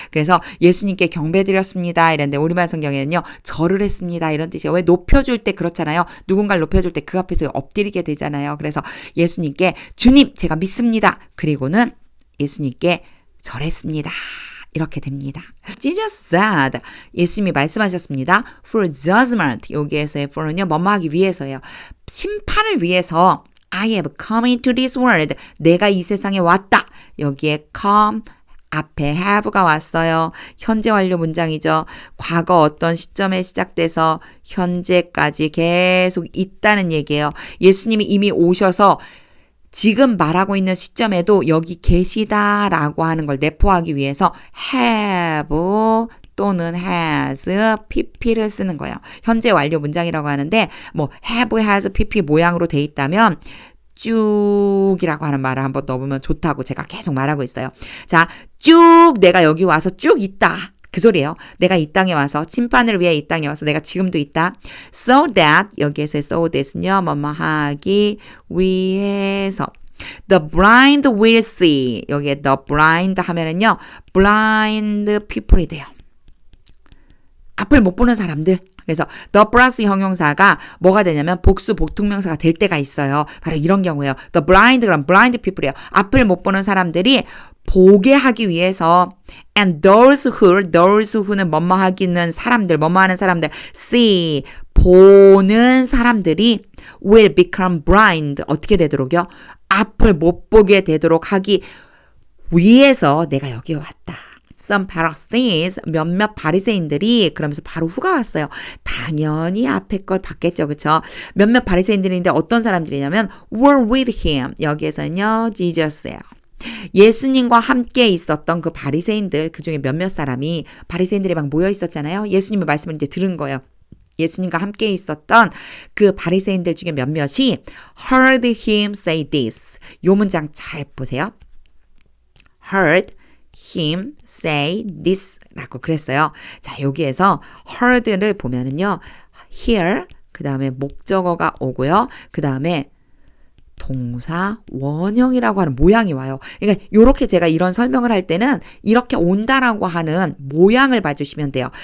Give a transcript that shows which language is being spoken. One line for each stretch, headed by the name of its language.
Korean: 그래서 예수님께 경배드렸습니다. 이랬는데 우리말 성경에는요. 절을 했습니다. 이런 뜻이에요. 왜 높여줄 때 그렇잖아요. 누군가를 높여줄 때 그 앞에서 엎드리게 되잖아요. 그래서 예수님께 주님 제가 믿습니다. 그리고는 예수님께 절했습니다. 이렇게 됩니다.
English: Jesus said,
Korean: 예수님이 말씀하셨습니다.
English: For judgment,
Korean: 여기에서의 for는요. 뭐뭐하기 위해서예요. 심판을 위해서
English: I have come into this world.
Korean: 내가 이 세상에 왔다. 여기에 come 앞에 have가 왔어요. 현재 완료 문장이죠. 과거 어떤 시점에 시작돼서 현재까지 계속 있다는 얘기예요. 예수님이 이미 오셔서 지금 말하고 있는 시점에도 여기 계시다라고 하는 걸 내포하기 위해서 have 또는 has, pp를 쓰는 거예요. 현재 완료 문장이라고 하는데 뭐 have, has, pp 모양으로 돼 있다면 쭉이라고 하는 말을 한번 넣어보면 좋다고 제가 계속 말하고 있어요. 자, 쭉 내가 여기 와서 쭉 있다. 그 소리예요. 내가 이 땅에 와서 심판을 위해 이 땅에 와서 내가 지금도 있다.
English: So that
Korean: 여기에서 so that은요. 뭐뭐 하기 위해서
English: The blind will see.
Korean: 여기에 the blind 하면은요.
English: blind people
Korean: 이 돼요. 앞을 못 보는 사람들. 그래서 the plus 형용사가 뭐가 되냐면 복수 복통명사가 될 때가 있어요. 바로 이런 경우예요.
English: The blind
Korean: 그럼
English: blind people
Korean: 이에요. 앞을 못 보는 사람들이 보게 하기 위해서
English: and those who
Korean: 는 뭐뭐 하기는 사람들 뭐뭐 하는 사람들 see 보는 사람들이
English: will become blind
Korean: 어떻게 되도록요? 앞을 못 보게 되도록 하기 위해서 내가 여기 왔다.
English: Some Pharisees,
Korean: 몇몇 바리새인들이 그러면서 바로 후가 왔어요. 당연히 앞에 걸 봤겠죠. 그렇죠? 몇몇 바리새인들인데 어떤 사람들이냐면
English: were with him.
Korean: 여기에서는요. Jesus예요. 예수님과 함께 있었던 그 바리새인들 그중에 몇몇 사람이 바리새인들이 막 모여 있었잖아요. 예수님의 말씀을 이제 들은 거예요. 예수님과 함께 있었던 그 바리새인들 중에 몇몇이
English: heard him say this.
Korean: 요 문장 잘 보세요.
English: heard him say this
Korean: 라고 그랬어요. 자, 여기에서 heard를 보면은요. hear, 그 다음에 목적어가 오고요. 그 다음에 동사 원형이라고 하는 모양이 와요. 그러니까 이렇게 제가 이런 설명을 할 때는 이렇게 온다라고 하는 모양을 봐주시면 돼요.